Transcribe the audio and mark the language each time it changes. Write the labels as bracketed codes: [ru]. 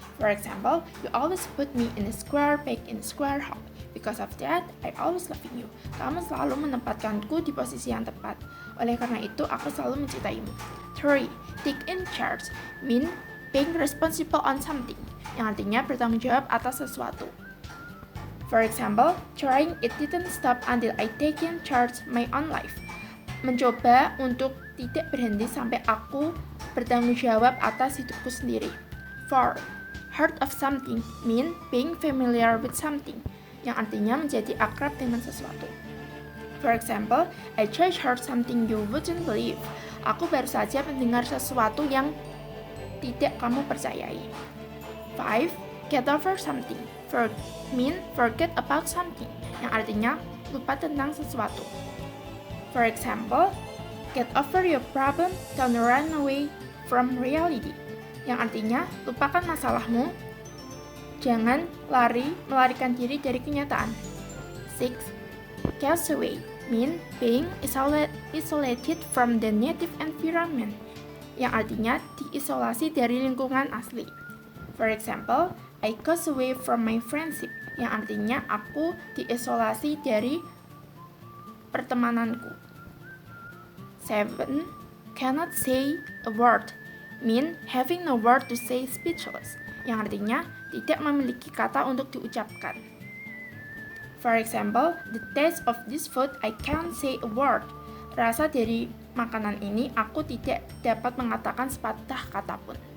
[en] For example, you always put me in a square peg in a square hole. Because of that, I always love you. [id] Kamu selalu menempatkanku di posisi yang tepat. Oleh karena itu, aku selalu mencintaimu. [en] 3. Take in charge mean being responsible on something, [id] yang artinya bertanggung jawab atas sesuatu. [en] For example, trying it didn't stop until I take in charge my own life. [id] Mencoba untuk tidak berhenti sampai aku bertanggung jawab atas hidupku sendiri. 4. [en] Heard of something mean being familiar with something, [id] yang artinya menjadi akrab dengan sesuatu. [en] For example, I just heard something you wouldn't believe. [id] Aku baru saja mendengar sesuatu yang tidak kamu percayai. [en] 5. Get over something mean forget about something, [id] yang artinya lupa tentang sesuatu. [en] For example, get over your problem, don't run away from reality, [id] yang artinya lupakan masalahmu, jangan melarikan diri dari kenyataan. [en] 6. Castaway mean being isolated from the native environment, [id] yang artinya diisolasi dari lingkungan asli. [en] For example, I cast away from my friendship, [id] yang artinya aku diisolasi dari pertemananku. [en] 7. Cannot say a word mean having no word to say, speechless, [id] yang artinya tidak memiliki kata untuk diucapkan. [en] For example, the taste of this food I can't say a word. [id] Rasa dari makanan ini aku tidak dapat mengatakan sepatah kata pun.